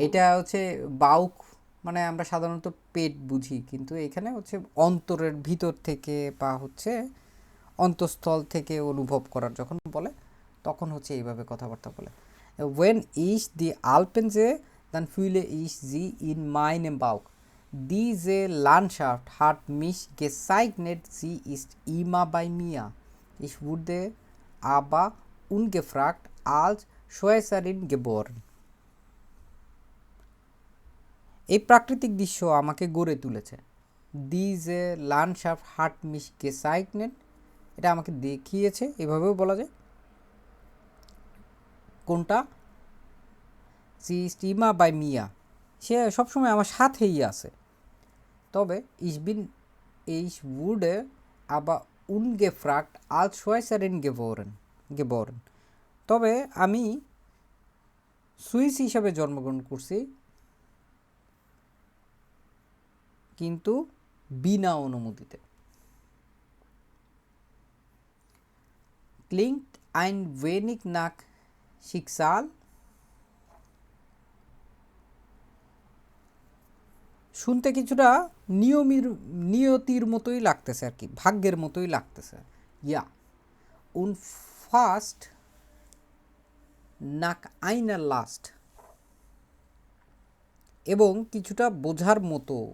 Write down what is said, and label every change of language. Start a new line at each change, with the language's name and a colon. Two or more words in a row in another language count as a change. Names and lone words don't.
Bangla: এটা হচ্ছে বাউক মানে আমরা সাধারণত পেট বুঝি, কিন্তু এখানে হচ্ছে অন্তরের ভিতর থেকে বা হচ্ছে অন্তঃস্থল থেকে অনুভব করার যখন বলে তখন হচ্ছে এইভাবে কথাবার্তা বলে।
German: Wenn ich die Alpen sehe, dann fühle ich sie in meinem Bauch, diese Landschaft hat mich gezeichnet, sie ist immer bei mir. Ich wurde aber ungefragt als Schweizerin geboren.
Bangla: এই প্রাকৃতিক দৃশ্য আমাকে গড়ে তুলেছে।
German: diese Landschaft hat mich gezeichnet,
Bangla: এটা আমাকে দেখিয়েছে, এভাবেও বলা যায়। কোনটা?
German: sie ist immer bei mir,
Bangla: সে সবসময় আমার সাথেই আছে।
German: তবে ich wurde aber ungefragt als Schweizerin geboren,
Bangla: তবে আমি সুইস হিসাবে জন্মগ্রহণ করছি, কিন্তু বিনা অনুমতিতে।
German: klingt ein wenig nach Schicksal,
Bangla: শুনতে কিছুটা নিয়তির মতোই লাগতেছে আর কি, ভাগ্যের মতোই লাগতেছে।
German: ja und fast nach einer Last,
Bangla: এবং কিছুটা বোঝার মতো।